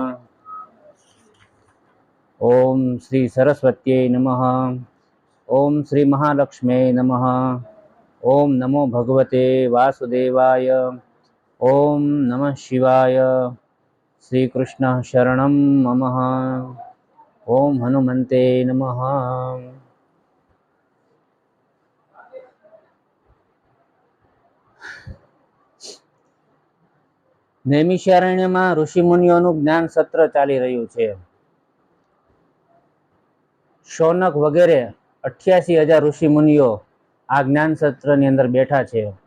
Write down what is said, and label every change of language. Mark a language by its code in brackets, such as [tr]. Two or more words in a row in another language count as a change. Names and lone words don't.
[sa] ओम श्री सरस्वत्यै नमः। ओम श्री महालक्ष्म्यै नमः। ओम नमो भगवते वासुदेवाय। ओम नमः शिवाय। श्री कृष्ण शरणं मम। ओम हनुमन्ते नमः। [gu] નૈમિષારણ્યમાં ઋષિમુનિઓનું જ્ઞાન સત્ર ચાલી રહ્યું છે. શૌનક વગેરે 88,000 ઋષિમુનિઓ આ જ્ઞાન સત્રની અંદર બેઠા છે.